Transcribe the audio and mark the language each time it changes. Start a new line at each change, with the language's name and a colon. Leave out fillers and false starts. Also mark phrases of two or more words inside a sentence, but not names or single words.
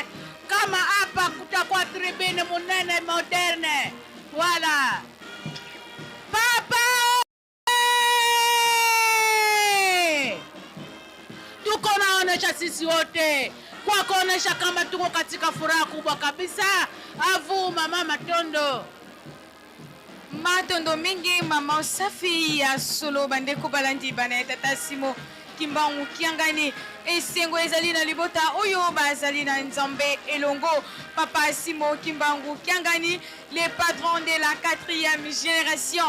Swahili: Kama hapa kutakuwa tribune
Lingala: munene moderne.
Swahili: Wala papa tuko naonesha sisi wote kwa kuonesha kama tuko katika furaha kubwa kabisa.
Lingala: Avuma mama Tondo. Matondo mingi mama Safi ya solo bandeko balandi bana tata Simon Kimbangu Kiangani esengo ezali na libota oyo bazali na Nzambe elongo papa Simon Kimbangu Kiangani,
French: les patrons de la 4e génération.